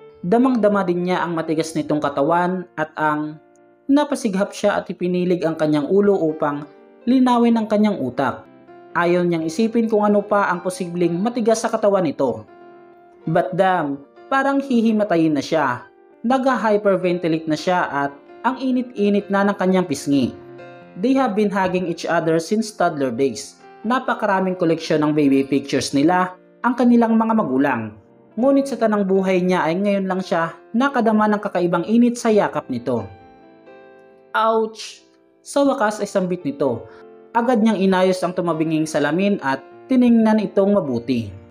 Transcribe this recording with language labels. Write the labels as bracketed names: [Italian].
[Filipino] Damang-dama din niya ang matigas nitong katawan at ang napasighap siya at ipinilig ang kanyang ulo upang linawin ang kanyang utak. Ayaw niyang isipin kung ano pa ang posibleng matigas sa katawan nito. But damn, parang hihimatayin na siya. Nag-hyperventilate na siya at ang init-init na ng kanyang pisngi. [English] They have been hugging each other since toddler days. [Filipino] Napakaraming koleksyon ng baby pictures nila ang kanilang mga magulang. Ngunit sa tanang buhay niya ay ngayon lang siya nakadama ng kakaibang init sa yakap nito. Ouch! Sa wakas ay sambit nito. Agad niyang inayos ang tumabinging salamin at tiningnan itong mabuti.